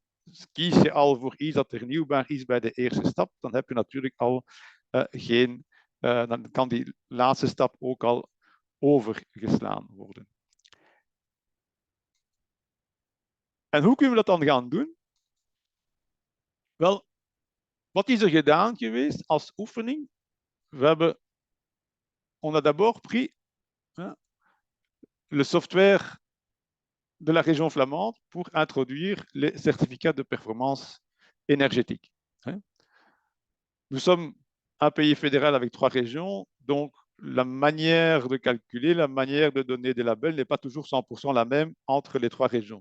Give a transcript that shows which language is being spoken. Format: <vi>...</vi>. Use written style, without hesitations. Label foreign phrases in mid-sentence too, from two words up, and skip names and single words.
<nl>Kies je al voor iets dat hernieuwbaar is bij de eerste stap, dan heb je natuurlijk al dan kan die laatste stap ook al overgeslaan worden. En hoe kunnen we dat dan gaan doen? Wel, wat is er gedaan geweest als oefening?</nl> <fr>On a d'abord pris le software de la région flamande pour introduire les certificats de performance énergétique. Nous sommes un pays fédéral avec 3 régions, donc la manière de calculer, la manière de donner des labels n'est pas toujours 100% la même entre les 3 régions.</fr>